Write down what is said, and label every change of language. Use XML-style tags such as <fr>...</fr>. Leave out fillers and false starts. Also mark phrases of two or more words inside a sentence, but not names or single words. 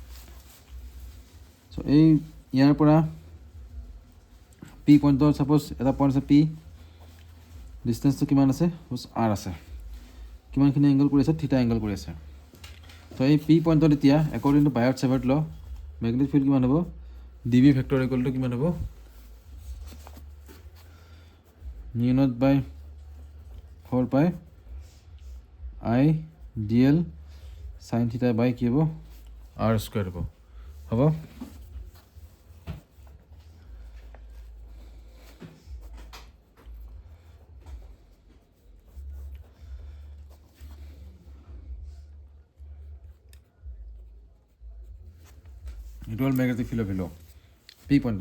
<as>চ' এই ইয়াৰ পৰা</as> <en>P pointৰ</en> <as>ছাপ'জ এটা পইণ্ট আছে পি, ডিষ্টেঞ্চটো কিমান আছে? R আছে। কিমানখিনি এংগল কৰি আছে?</as> <en>theta angle</en> <as>কৰি আছে। তো এই পি পইণ্টত এতিয়া</as> <en>according to Biot-Savart law magnetic field</en> <as>কিমান হ'ব?</as> <en>DB vector equal to</en> <as>কিমান হ'ব? μ0/4π I dl sin θ বাই কি হ'ব?</as> <en>R square</en> <as>হ'ব। হ'ব? এইটো হ'ল</as> <en>magnetic fieldৰ value P pointৰ।</en>